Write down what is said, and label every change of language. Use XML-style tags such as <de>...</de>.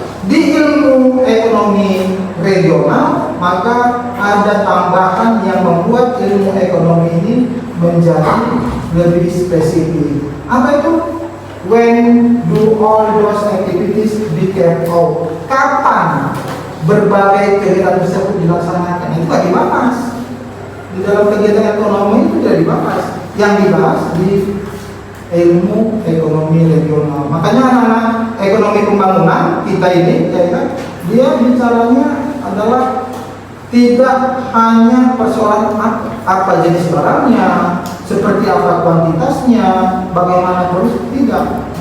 <id>Di ilmu ekonomi regional maka ada tambahan yang membuat ilmu ekonomi ini menjadi lebih spesifik. Apa itu?</id> <en>When do all those activities be carried out?</en> <id>Kapan berbagai kegiatan tersebut dilaksanakan? Itu tidak dibahas. Di dalam kegiatan ekonomi itu tidak dibahas. Yang dibahas di ilmu ekonomi regional. Makanya anak-anak ekonomi pembangunan kita ini, ya kan, dia bicaranya adalah tidak hanya persoalan apa jenis barangnya, seperti apa kuantitasnya, bagaimana terus, tidak.</id>